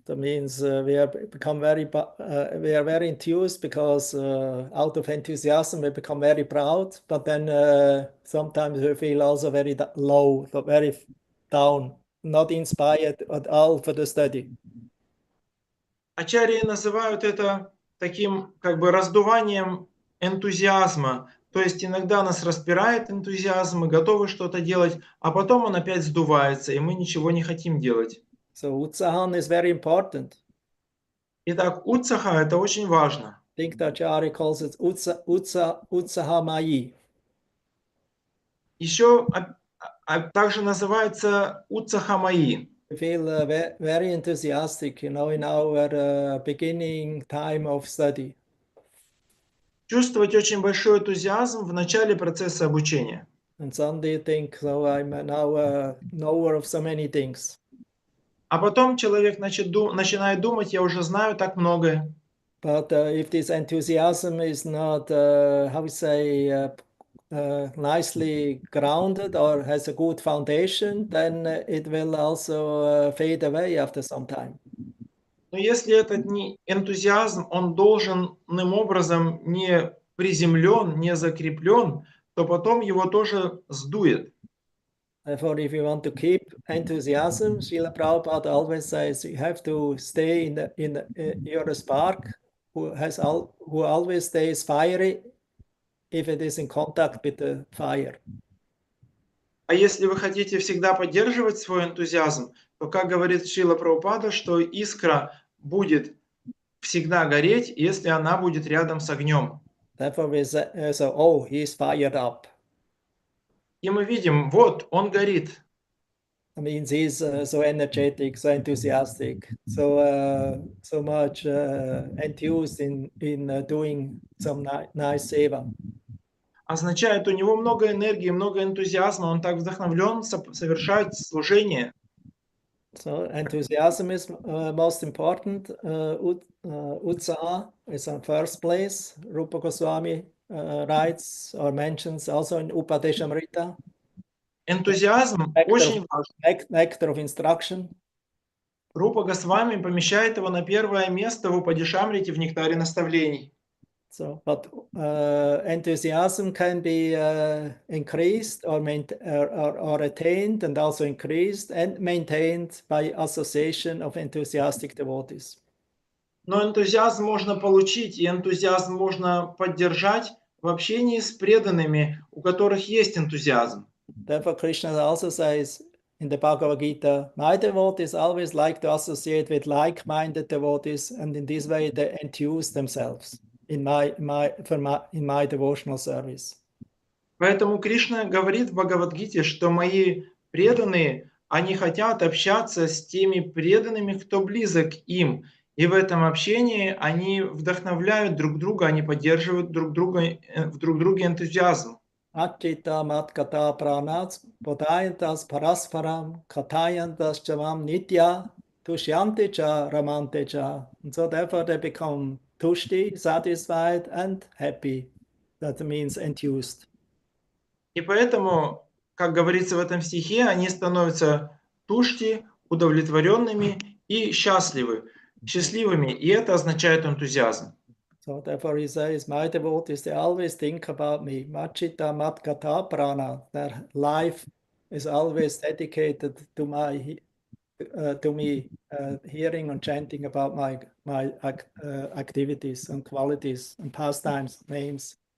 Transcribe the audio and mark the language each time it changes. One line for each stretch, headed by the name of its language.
English: That means we are very enthused because out of enthusiasm we become very proud. But then sometimes we feel also very low, very down, not inspired at all for the study.
Russian: Ачарьи называют это таким как бы раздуванием энтузиазма. То есть иногда нас распирает энтузиазм, мы готовы что-то делать, а потом он опять сдувается, и мы ничего не хотим делать.
English: So utsahan is very important.
Russian: Итак, утсаха – это очень важно.
English: I think the Acharya calls it utsahamai.
Russian: Еще также называется утсахамаи.
English: We feel very enthusiastic, in our beginning time of study.
Russian: Чувствовать очень большой энтузиазм в начале процесса обучения.
English: And suddenly you think, so I'm now a knower of so many things.
Russian: А потом человек начинает думать, я уже знаю так многое.
English: But if this enthusiasm is not, how we say, nicely grounded or has a good foundation, then it will also fade away after some time.
Russian: Но если этот энтузиазм, он должным образом не приземлен, не закреплен, то потом его тоже сдует.
English: Therefore, if you want to keep enthusiasm, Srila Prabhupada always says you have to stay you're a spark who always stays fiery if it is in contact with the fire.
Russian: А если вы хотите всегда поддерживать свой энтузиазм, то, как говорит Шрила Прабхупада, что искра будет всегда гореть, если она будет рядом с огнем.
English: Therefore, we say, oh, he's fired up.
Russian: И мы видим, вот, он горит.
English: That means he's so energetic, so enthusiastic, so much enthused in doing some nice seva.
Russian: Означает, у него много энергии, много энтузиазма, он так вдохновлен совершать служение.
English: So enthusiasm is most important. Utsaha is in first place. Rupa Goswami writes or mentions also in Upadeshamrita.
Russian: Энтузиазм очень важен.
English: Nectar of instruction.
Russian: Рупа Госвами помещает его на первое место в Упадешамрите в нектаре наставлений.
English: So, but enthusiasm can be increased or attained and also increased and maintained by association of enthusiastic devotees.
Russian: Но энтузиазм можно получить, и энтузиазм можно поддержать в общении с преданными, у которых есть энтузиазм.
English: Therefore, Krishna also says in the Bhagavad Gita, my devotees always like to associate with like-minded devotees, and in this way they enthuse themselves in my devotional service.
Russian: Поэтому Кришна говорит в Бхагавад-гите, что мои преданные, они хотят общаться с теми преданными, кто близок им. И в этом общении они вдохновляют друг друга, они поддерживают в друг друге энтузиазм.
Sanskrit: Achita matkata pranats bodhayantas parasparam katayantas chavam nitya tushyanti cha ramante cha.
English: And so therefore they become tushti, satisfied and happy. That means enthused.
Russian: И поэтому, как говорится в этом стихе, они становятся тушти, удовлетворенными и счастливыми. И это означает энтузиазм.
English: So therefore he says, my devotees, they always think about me.
Sanskrit: Machita matkata prana.
English: Their life is always dedicated to me hearing and chanting about my activities and qualities and pastimes, names.